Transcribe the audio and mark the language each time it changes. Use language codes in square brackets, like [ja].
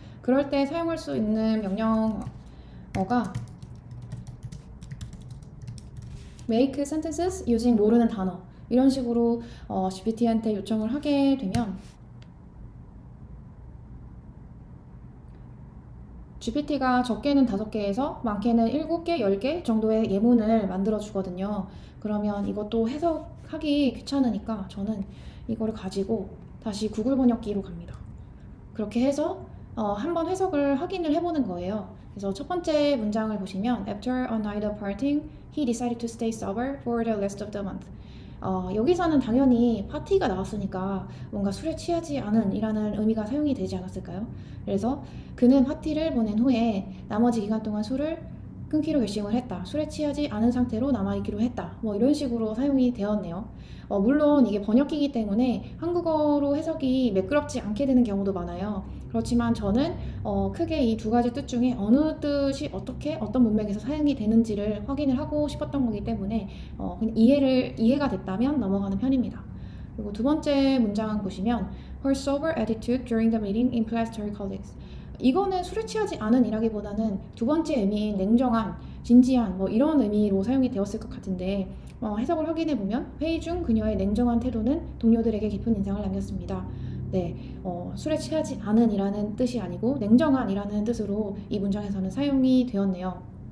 [ko] 그럴 때 사용할 수 있는 명령어가 [en] make sentences using [ko] 모르는 단어 이런 식으로 GPT한테 요청을 하게 되면 GPT가 적게는 5개에서 많게는 7개, 10개 정도의 예문을 만들어 주거든요. 그러면 이것도 해석하기 귀찮으니까 저는 이거를 가지고 다시 구글 번역기로 갑니다. 그렇게 해서 한번 해석을 확인을 해보는 거예요. 그래서 첫 번째 문장을 보시면 [en] After a night of partying, he decided to stay sober for the rest of the month. [ko] 여기서는 당연히 파티가 나왔으니까 뭔가 술에 취하지 않은 이라는 의미가 사용이 되지 않았을까요? 그래서 그는 파티를 보낸 후에 나머지 기간 동안 술을 끊기로 결심을 했다. 술에 취하지 않은 상태로 남아있기로 했다. 뭐 이런 식으로 사용이 되었네요. 물론 이게 번역기이기 때문에 한국어로 해석이 매끄럽지 않게 되는 경우도 많아요. 그렇지만 저는 크게 이 두 가지 뜻 중에 어느 뜻이 어떻게 어떤 문맥에서 사용이 되는지를 확인을 하고 싶었던 거기 때문에 그냥 이해가 됐다면 넘어가는 편입니다. 그리고 두 번째 문장 보시면 [en] Her sober attitude during the meeting impressed her colleagues. [ko] 이거는 술에 취하지 않은 이라기보다는 두 번째 의미인 냉정한, 진지한 뭐 이런 의미로 사용이 되었을 것 같은데 해석을 확인해 보면 회의 중 그녀의 냉정한 태도는 동료들에게 깊은 인상을 남겼습니다. 네, 술에 취하지 않은 이라는 뜻이 아니고 냉정한 이라는 뜻으로 이 문장에서는 사용이 되었네요.